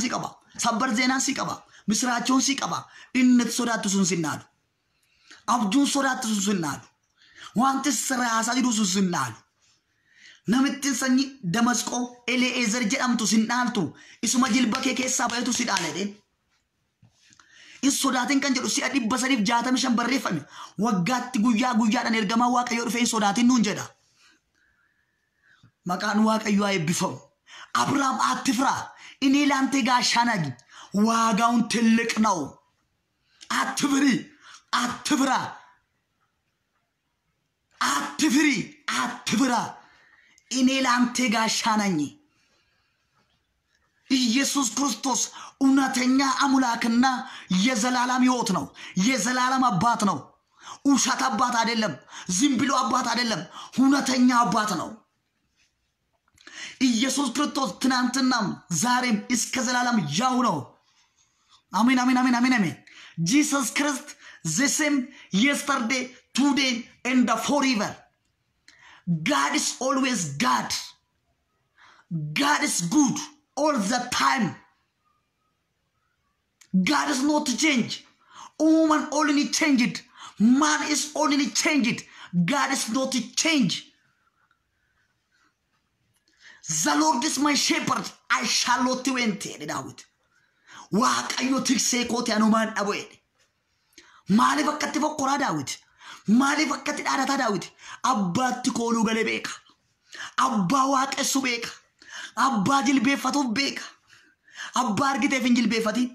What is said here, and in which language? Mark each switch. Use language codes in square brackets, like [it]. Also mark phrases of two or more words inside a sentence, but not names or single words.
[om] si qaba sabbar zeenaan si qaba misraachoon si qaba inni sodaattu sun sinnaalu abjuun sodaattu sun sinnaalu wanti siraasaa jiru sun sinnaalu namitti sanyi Damasqoo Ele'ezer jedhamtu sinnaaltu isuma jilba kee keessaa bayetu si dhaala edhen in sodaatin kan jedhu si'a 365 barreeffame waggaatti guyyaadhaan ergamaa Waaqayyoo dhufee in sodaatin nuun jedha. Maqaan Waaqayyoo haa eebbifamu. [am] Abrahaam አትፍራ እኔ ላንተ ጋሻ ነኝ ዋጋውን ትልቅ ነው። አትፍሪ አትፍራ እኔ ላንተ ጋሻ ነኝ። ኢየሱስ ክርስቶስ እውነተኛ አምላክና የዘላለም ሕይወት ነው። የዘላለም አባት ነው። ውሸት አባት አይደለም። ዝም ብሎ አባት አይደለም። እውነተኛ አባት ነው። ኢየሱስ ክርስቶስ ትናንትናም ዛሬም እስከ ዘላለም ያው ነው። አሜን አሜን አሜን አሜን አሜን። [en] Jesus Christ the same yesterday, today and forever. God is always God. God is good all the time. God is not changed. Woman only changed. Man is only changed. God is not changed. The Lord is my shepherd. I shall not want David. [om] Waaqayyo tiksee kooti anumaan dhabu'edhe. Maaliif akkatti fokkora Daawit? Maaliif akkatti dhaadata Daawit? Abbaatti kooluu galee beeka. Abbaa waaqessu beeka. Abbaa jilbeeffatuuf beeka. Abbaa argiteef hin jilbeeffatiin.